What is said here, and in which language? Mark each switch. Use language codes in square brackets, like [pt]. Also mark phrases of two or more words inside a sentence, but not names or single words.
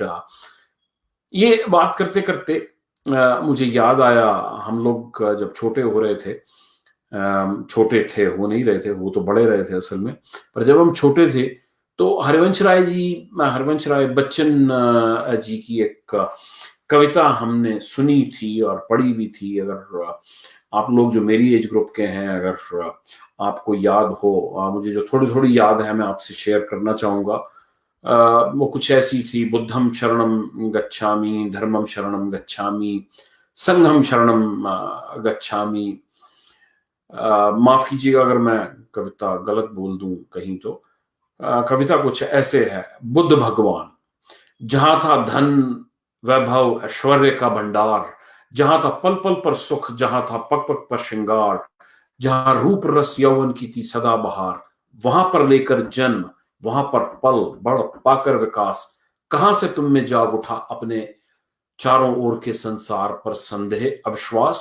[hi] ये बात करते करते मुझे याद आया, हम लोग जब छोटे हो रहे थे, छोटे थे हो नहीं रहे थे, वो तो बड़े रहे थे असल में, पर जब हम छोटे थे तो हरिवंश राय बच्चन जी की एक कविता हमने सुनी थी और पढ़ी भी थी। अगर आप लोग जो मेरी [en] age group [hi] के हैं, अगर आपको याद हो, मुझे जो थोड़ी थोड़ी याद है मैं आपसे शेयर करना चाहूंगा। वो कुछ ऐसी थी, [pi] बुद्धम शरणम गच्छामि, धर्मम शरणम गच्छामि, संघम शरणम गच्छामि। [hi] माफ कीजिएगा अगर मैं कविता गलत बोल दूं कहीं तो। कविता कुछ ऐसे है, बुद्ध भगवान, जहां था धन वैभव ऐश्वर्य का भंडार, जहां था पल पल पर सुख, जहां था पग पग पर श्रृंगार, जहां रूप रस यौवन की थी सदा बहार, वहां पर लेकर जन्म, वहां पर पल बढ़ पाकर विकास, कहां से तुम में जाग उठा अपने चारों ओर के संसार पर संदेह अविश्वास।